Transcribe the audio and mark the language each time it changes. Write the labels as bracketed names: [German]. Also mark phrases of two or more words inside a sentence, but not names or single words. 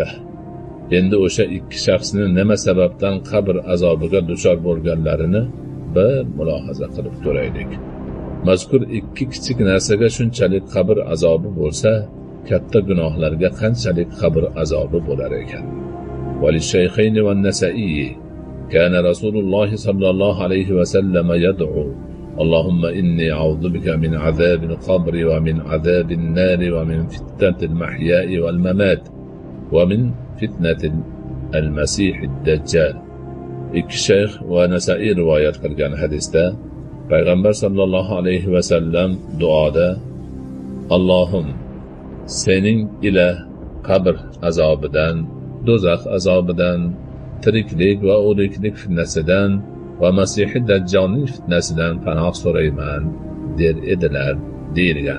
[Uzbek] Endi o'sha ikki shaxsning nima sababdan qabr azobiga duchor bo'lganlarini bir mulohaza qilib ko'raylik. Mazkur ikki kichik narsaga shunchalik qabr azobi bo'lsa, katta gunohlarga qanchalik qabr azobi bo'lar ekan. [Arabic] وللشيخين والنسائي كان رسول الله صلى الله عليه وسلم يدعو اللهم إني أعوذ بك من عذاب القبر ومن عذاب النار ومن فتنة المحيا والممات ومن فتنة المسيح الدجال. [Uzbek] Ikki shayx va Nasa'iy rivoyat qilgan hadisda Payg'ambar [Arabic] صلى الله عليه وسلم [Uzbek] duoda: Allohim, sening ila qabr azobidan, do'zax azobidan, tiriklik va o'liklik fitnasidan va Masih Dajjalning fitnasidan panoh so'rayman, der edilar, deyilgan.